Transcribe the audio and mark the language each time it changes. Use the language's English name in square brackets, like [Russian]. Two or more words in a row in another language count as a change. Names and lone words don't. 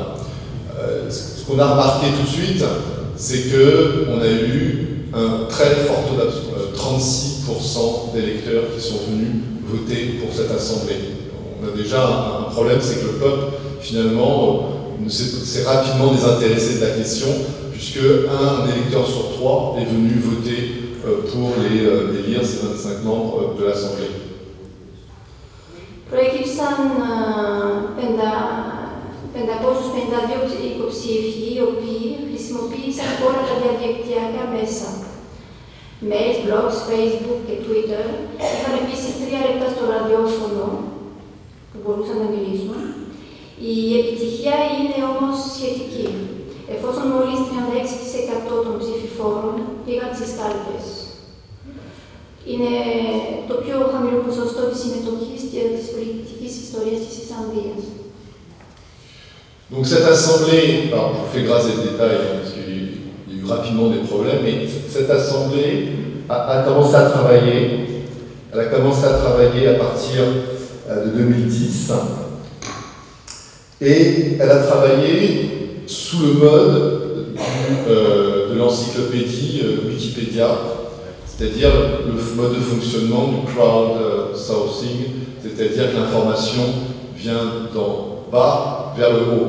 [French] Ce qu'on a remarqué tout de suite, c'est qu'on a eu un très fort taux d'abstention, 36% d'électeurs qui sont venus voter pour cette assemblée. On a déjà un problème, c'est que le peuple, finalement, s'est rapidement désintéressé de la question, puisque un électeur sur 3 est venu voter pour élire ces 25 membres de l'Assemblée. [Greek] Προέκυψαν 552 υποψήφοι, οι οποίοι χρησιμοποίησαν όλα τα διαδικτυακά μέσα. [English] Mail, blogs, [Greek] Facebook και Twitter. Είχαν επίσης 3 λεπτά στο ραδιόφωνο που μπορούσαν να μιλήσουν. Η επιτυχία είναι όμως σχετική, εφόσον μόλις 36% των ψηφοφόρων πήγαν στις κάλπες. Είναι το πιο χαμηλό ποσοστό της συμμετοχής και της πολιτικής ιστορίας της Ισλανδίας. [French] Donc cette assemblée, alors je fais grâce des détails parce qu'il y a eu rapidement des problèmes, mais cette assemblée a commencé à travailler. Elle a commencé à travailler à partir de 2010 et elle a travaillé sous le mode de l'encyclopédie Wikipédia, c'est-à-dire le mode de fonctionnement du crowdsourcing, c'est-à-dire que l'information vient d'en bas vers le haut.